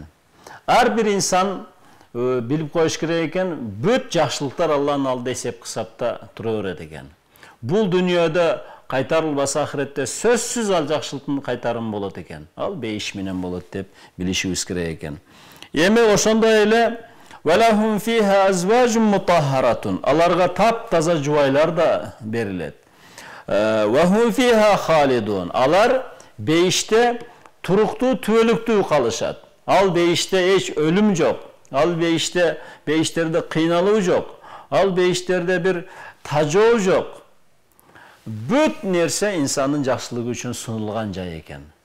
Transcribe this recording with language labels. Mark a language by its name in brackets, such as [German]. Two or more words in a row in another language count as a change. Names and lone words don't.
[Kyrgyz] Ар бир инсан билип коюш керек экен, бүт жакшылыктар Алланын алдында эсеп кысапта тура берет экен. Бул дүйнөдө кайтарылбаса ахиретте сөзсүз ал жакшылыктын кайтарымы болот экен. Ал бейиш менен болот деп билишибиз керек экен. Эми ошондой эле [Arabic] وَلَهُمْ فِيهَا أَزْوَاجٌ مُطَهَّرَةٌ. [Kyrgyz] Аларга таптаза жубайлар да берилет. [Arabic] وَهُمْ فِيهَا خَالِدُونَ. [Kyrgyz] Алар бейиште туруктуу, түбөлүктүү калышат. Ал бейиште эч өлүм жок. Ал бейиштерде кыйналуу жок. Ал бейиштерде бир тажоо жок. Бүт нерсе инсандын жакшылыгы үчүн сунулган жай экен.